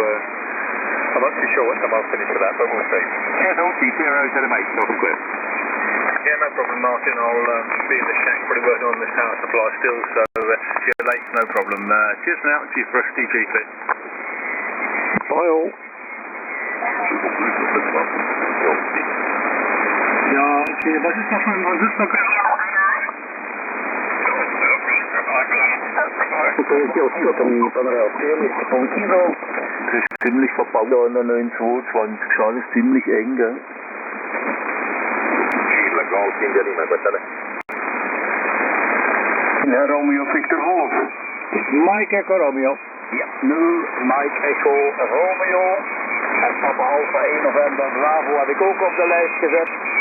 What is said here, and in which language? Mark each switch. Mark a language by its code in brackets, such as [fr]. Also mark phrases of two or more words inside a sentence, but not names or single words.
[en] I'm not too sure what time I'll finish for that, but we'll see. Cheers all. G0 to the mate. Off and clear. Yeah, no problem, Martin. I'll be in the shack, probably working on this power supply still, so if you're late, no problem. Cheers now, G4SDGP. Bye all. [de] Ja, okay, was ist noch Das ist ziemlich verbaut da in der 922, das ist ziemlich eng, gell? Ja, Romeo Victor Wolf. Mike Echo Romeo. Ja, 0 Mike Echo Romeo. [nl] En Papa Alpha 1 November Bravo heb ik ook op de lijst gezet.